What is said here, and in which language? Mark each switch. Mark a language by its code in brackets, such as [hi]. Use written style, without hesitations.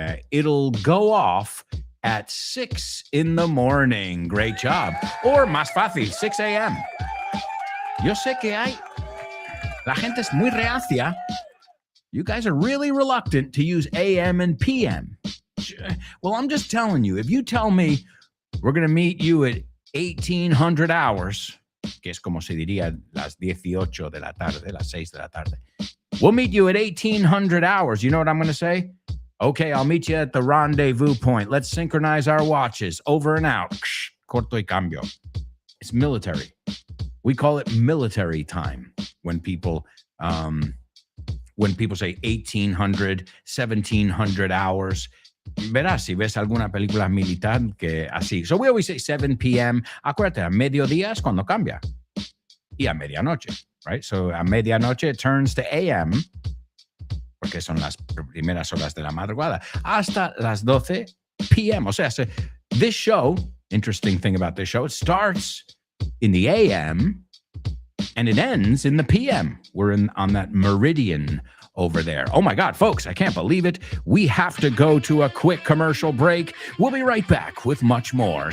[en] It'll go off at 6 in the morning. Great job. Or [es] más fácil, [en] 6 a.m. [es] Yo sé que la gente es muy reacia. [en] You guys are really reluctant to use AM and PM. Well, I'm just telling you, if you tell me we're going to meet you at 1800 hours, [es] que es como se diría las 18 de la tarde, las 6 de la tarde. [en] We'll meet you at 1800 hours. You know what I'm going to say? Okay, I'll meet you at the rendezvous point. Let's synchronize our watches. Over and out. [es] Corto y cambio. [en] It's military. We call it military time when people say 1800, 1700 hours. [es] Verás, si ves alguna película militar que así. [en] So we always say 7 p.m. [es] Acuérdate, a mediodía es cuando cambia. Y a medianoche, right? So a medianoche [en] it turns to AM, [es] porque son las primeras horas de la madrugada, hasta las 12 p.m. O sea, [en] this show, interesting thing about this show, it starts in the AM and it ends in the PM. We're on that meridian over there. Oh my God, folks, I can't believe it. We have to go to a quick commercial break. We'll be right back with much more.